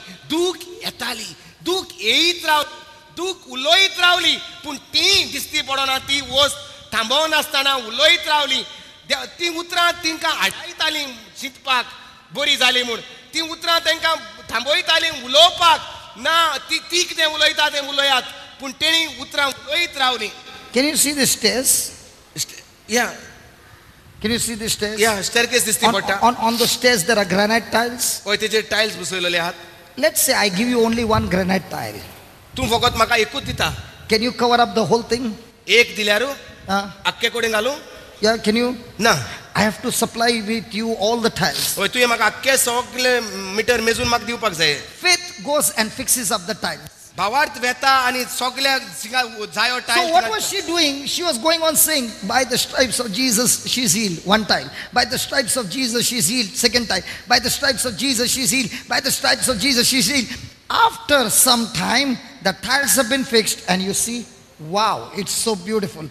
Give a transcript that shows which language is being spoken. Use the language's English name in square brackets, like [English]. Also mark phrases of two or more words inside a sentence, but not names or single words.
[Konkani] दूख येताली, दूख येयत रावली, दूख उलोयत रावली, पूण ती दिसती पडना ती वस्त थांबोवन आसतना उलोयत रावली. ती उतरां तिंका आडायताली चिंतपाक बरी जाली म्हूण, ती उतरां तांकां थांबयताली उलोवपाक, ना ती कितें उलयता तें उलयात, पूण तेणी उतरां उलयत रावली. [English] Can you see the stairs? [Konkani] या [English] Can you see the stairs? [Konkani] या स्टेअरकेस दिसती पडटा. [English] On the stairs there are granite tiles. [Konkani] पळय तेचेर टायल्स बसयलेले आहात. [English] Let's say I give you only one granite tile. [Konkani] तूं फकत म्हाका एकूच दिता, [English] Can you cover up the whole thing? [Konkani] एक दिल्यारू आख्खे कडेन घालूं? [English] Yeah, can you? [Konkani] ना. [English] I have to supply with you all the tiles. [Konkani] पळय तुवें म्हाका आख्खे 100 किलोमीटर मेजून म्हाका दिवपाक जाय. [English] Faith goes and fixes up the tiles. [Konkani] भावार्थ वेता आनी सगल्या जायो [English] So टायल. what was she doing? She was going on saying, by the stripes of Jesus she's healed. One tile. By the stripes of Jesus she's healed. Second tile. By the stripes of Jesus she's healed. By the stripes of Jesus she's healed. After some time, the tiles have been fixed, and you see, wow, it's so beautiful.